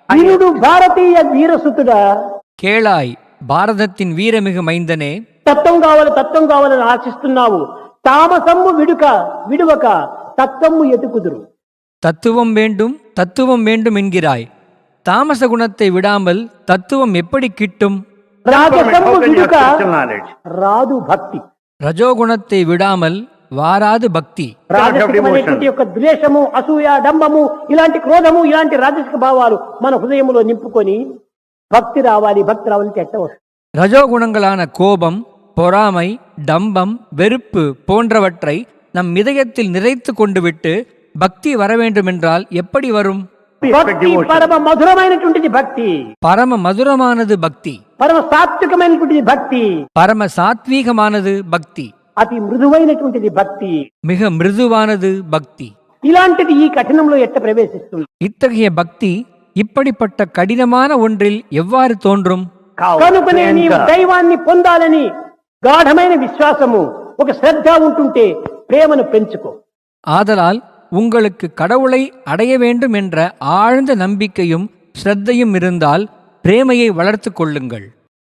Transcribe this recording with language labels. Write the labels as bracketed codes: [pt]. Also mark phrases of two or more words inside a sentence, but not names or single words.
[te] వీరుడు భారతీయ వీరసుతుడా, [ta] கேளாய் பாரதத்தின் வீரமிகு மைந்தனே, [te] తత్వం కావాలని ఆశిస్తున్నావు. తామసమ్ము విడువక తత్వము ఎతుకుదురు. [ta] தத்துவம் வேண்டும் என்கிறாய். தாமச குணத்தை விடாமல் தத்துவம் எப்படி கிட்டும்? [te] రాజసమ్ము విడుక రాదు భక్తి. [ta] ரஜோகுணத்தை விடாமல் வாராது பக்தி. [te] రాజసికమైనటువంటి యొక్క ద్వేషము, అసూయ, డంబము, ఇలాంటి క్రోధము, ఇలాంటి రాజసిక భావాలు మన హృదయంలో నింపుకొని భక్తి రావాలి అంటే ఎట్ట వస్తుంది? [ta] ரஜோகுணங்களான கோபம், பொறாமை, டம்பம், வெறுப்பு போன்றவற்றை நம் இதயத்தில் நிறைத்து கொண்டு விட்டு பக்தி வர வேண்டுமென்றால் எப்படி வரும்? [te] భక్తి పరమ మధురమైనటువంటిది భక్తి, [ta] பரம மதுரமானது பக்தி, [te] పరమ సాత్వికమైనటువంటిది భక్తి, [ta] பரம சாத்வீகமானது பக்தி, [te] అతి మృదువైనటువంటిది భక్తి, [ta] மிக மிருதுவானது பக்தி. [te] ఇలాంటిది ఈ కఠినంలో ఎట్ట ప్రవేశిస్తుంది? [ta] இத்தகைய பக்தி இப்படிப்பட்ட கடினமான ஒன்றில் எவ்வாறு தோன்றும்? [te] కనుకనే నీవు దైవాన్ని పొందాలని గాఢమైన విశ్వాసము, ఒక శ్రద్ధ ఉంటుంటే ప్రేమను పెంచుకో. [ta] ஆதலால் உங்களுக்கு கடவுளை அடைய வேண்டும் என்ற ஆழ்ந்த நம்பிக்கையும் ஸ்ரத்தையும் இருந்தால் பிரேமையை வளர்த்து கொள்ளுங்கள்.